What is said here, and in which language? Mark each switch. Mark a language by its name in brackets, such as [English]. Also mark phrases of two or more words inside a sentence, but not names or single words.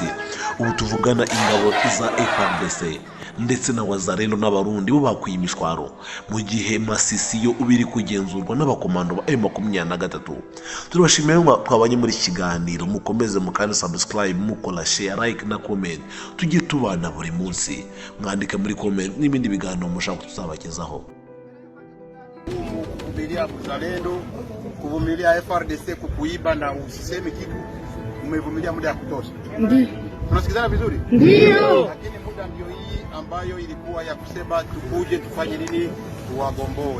[Kinyarwanda] Ubu tuvugana ingabo za FARDC ndetse na Wazalendo n'abarundi bo bakwiye imishwaro, mu gihe Masisi yo ubiri kugenzurwa n'abakomando ba M23. Turabashimiye ngo twabanye muri iki kiganiro, mukomeze mukande subscribe, mukora [English] share, like [Kinyarwanda] na comment. Tujye tubana buri munsi, mwandike muri comment n'ibindi biganiro mushaka tuzabagezaho. [Swahili] Kuvumilia Wazalendo, kuvumilia FARDC kukuiba na usiseme kitu, umevumilia muda ya kutosha. Ndiyo. Tunasikizana vizuri? Ndiyo. Lakini muda ndio hii ambayo ilikuwa ya kusema tukuje tufanye nini, tuwagomboe.